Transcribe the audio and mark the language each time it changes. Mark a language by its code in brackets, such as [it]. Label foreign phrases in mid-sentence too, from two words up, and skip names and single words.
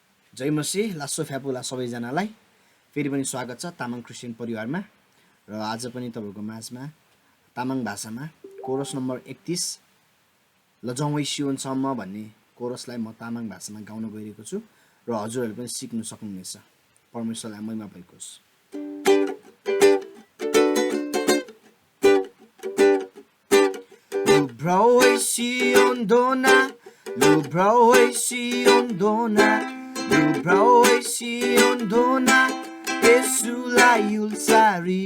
[ne] जय मसीह [tmg] लासो फ्यापुला [ne] सबैजनालाई फेरि पनि स्वागत छ तामाङ क्रिस्चियन परिवारमा। र आज पनि तपाईको माझमा तामाङ भाषामा कोरस नम्बर 31 लजाउँ सियोनसम्म भन्ने कोरसलाई म तामाङ भाषामा गाउन गइरहेको छु र हजुरहरूले पनि सिक्न सक्नुहुनेछ। परमेश्वरलाई महिमा भएको होस्। [tmg] Lubrauai Siondona, Lubrauai Siondona, Lubrauai Siondona, Yesulai Ulsari.